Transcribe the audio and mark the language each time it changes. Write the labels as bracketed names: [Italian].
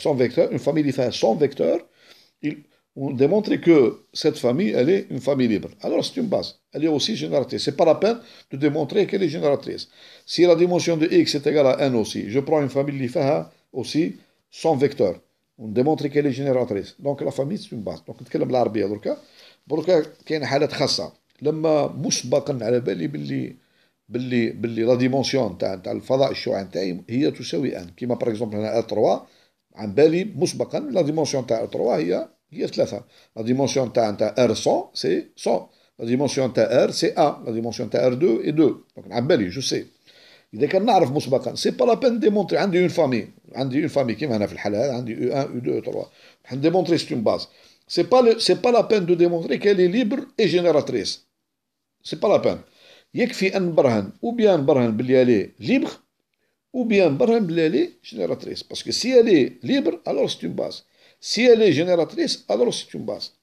[French] 100 vecteurs, une famille qui fait 100 vecteurs, on démontre que cette famille, elle est une famille libre. Alors, c'est une base. Elle est aussi génératrice. Ce n'est pas la peine de démontrer qu'elle est génératrice. Si la dimension de X est égale à n aussi, je prends une famille qui fait aussi 100 vecteurs. On démontre qu'elle est génératrice. Donc, la famille, c'est une base. [Arabic] Donc, نتكلم بالعربية دركا كاين حالات خاصة. لما مسبقا على بالي باللي لا ديمونسيون تاع الفضاء الشعاع نتاعي هي تساوي ان. كيما باغ اكزومبل هنا R3 عن بالي مسبقا لا ديمونسيون تاع R3 هي 3. [French] La dimension تاع R100 c'est 100. La dimension تاع R c'est 1. La dimension تاع R2 est 2. Donc [Arabic] عن بالي [French] je sais. [Arabic] إذا كان نعرف مسبقا [French] c'est pas la peine de démontrer. [Arabic] عندي [French] une famille [Arabic] كيما هنا في الحالة هذه عندي U1 U2 U3. [French] démontrer c'est une base. C'est pas la peine de démontrer qu'elle est libre et génératrice. C'est pas la peine. [Arabic] يكفي أن نبرهن [French] ou bien [Arabic] نبرهن باللي [French] elle est libre ou bien نبرهن باللي elle est génératrice. Parce que si elle est libre, alors c'est une base. Si elle est génératrice, alors c'est une base.